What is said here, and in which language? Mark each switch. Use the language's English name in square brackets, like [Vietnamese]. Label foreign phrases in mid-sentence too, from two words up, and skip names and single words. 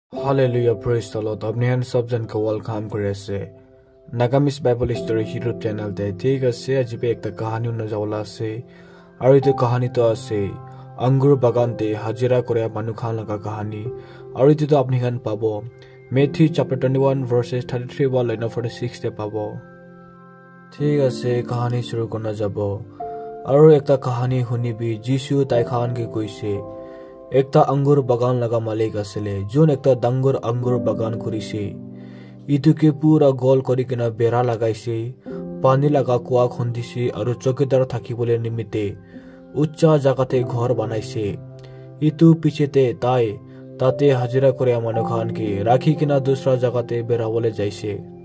[English] Hallelujah, praise the Lord. [Naga Pidgin] Apni han sab jan ka welcome kore ase. Nagamis Bible Story YouTube channel te thik ase aji pe ekta kahani na jawla ase. Aru etu kahani to ase angur bagan te hajira kore manu khan laga kahani. Aru etu to apni khan pabo Matthew [English] chapter 21 verses 33 [Naga Pidgin] wa line 46 te pabo. Thik ase kahani shuru korna jabo. Aru ekta kahani hunibi Jisu tai khan ke koise ekta angur bagan laga malik asile jun ekta dangur angur bagan korise itu ke pura gol kori kena bera lagaise pani laga kuwa khondise aru chokidar thakibole nimite ucha jagate ghor banaise itu pichete tai tate hajira kore manu khan ke rakhi kena dusra jagate berabole jaise